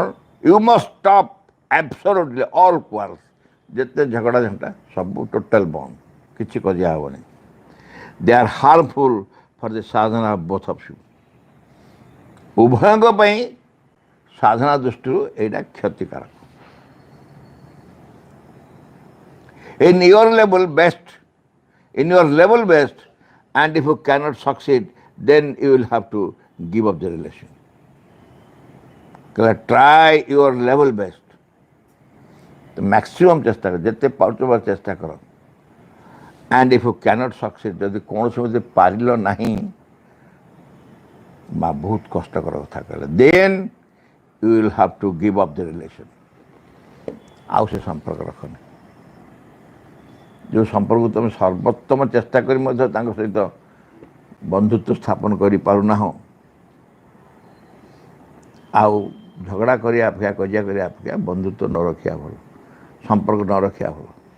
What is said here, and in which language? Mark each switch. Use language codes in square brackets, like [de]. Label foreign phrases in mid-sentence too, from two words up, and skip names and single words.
[en] You must stop absolutely all quarrels. [or] ଯେତେ ଝଗଡ଼ା ଝଣ୍ଟା ସବୁ ଟୋଟାଲ୍ ବନ୍ଦ, କିଛି କଜିଆ ହେବନି। [en] They are harmful for the sadhana of both of you. [or] ଉଭୟଙ୍କ ପାଇଁ ସାଧନା ଦୃଷ୍ଟିରୁ ଏଇଟା କ୍ଷତିକାରକ। [en] In your level best, and if you cannot succeed, then you will have to give up the relation. Try your level best. The maximum [or] ଚେଷ୍ଟା କର, ଯେତେ ପାରୁଛ ଚେଷ୍ଟା କର। [en] And if you cannot succeed, [or] ଯଦି କୌଣସି ମତେ ପାରିଲ ନାହିଁ, ମା ବହୁତ କଷ୍ଟକର କଥା କହିଲେ, [en] then you will have to give up the relation. [or] ଆଉ ସେ ସମ୍ପର୍କ ରଖନି। ଯେଉଁ ସମ୍ପର୍କକୁ ତୁମେ ସର୍ବୋତ୍ତମ ଚେଷ୍ଟା କରି ମଧ୍ୟ ତାଙ୍କ ସହିତ ବନ୍ଧୁତ୍ୱ ସ୍ଥାପନ କରିପାରୁନାହଁ, ଆଉ ଝଗଡ଼ା କରିବା ଅପେକ୍ଷା, କଜିଆ କରିବା ଅପେକ୍ଷା ବନ୍ଧୁତ୍ୱ ନ ରଖିବା ଭଲ, ସମ୍ପର୍କ ନ ରଖିବା ଭଲ।